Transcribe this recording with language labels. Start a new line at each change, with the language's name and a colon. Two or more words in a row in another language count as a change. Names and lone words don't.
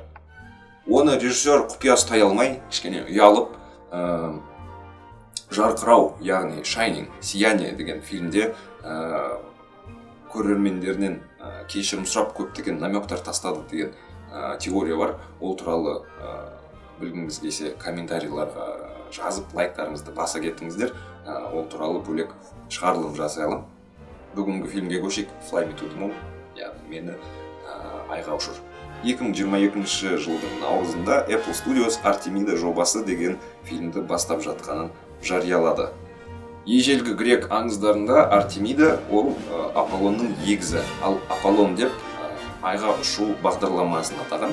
Kazakh: Оны режиссер құпия ұстай алмай, кішкене ұялып, жарқырау, яғни Shining, сияние деген фильмде көрермендерінен кешірім сұрап көптеген намектар тастады деген теория бар. Ол туралы білгіңіз келсе комментарийларға жазып, лайктарыңызды баса кеттіңіздер. Ол туралы бөлек шығарылым жасайлым. Бүгінгі фильмге көшейік. Fly Me to the Moon, яғни «Мені айға ұшыр». 2022 жылдың наурызында Apple Studios Артемида жобасы деген фильмді бастап жатқанын жариялады. Ежелгі грек аңыздарында Артемида ол Аполлонның егізі, ал Аполлон деп айға ұшу бағдарламасын атаған.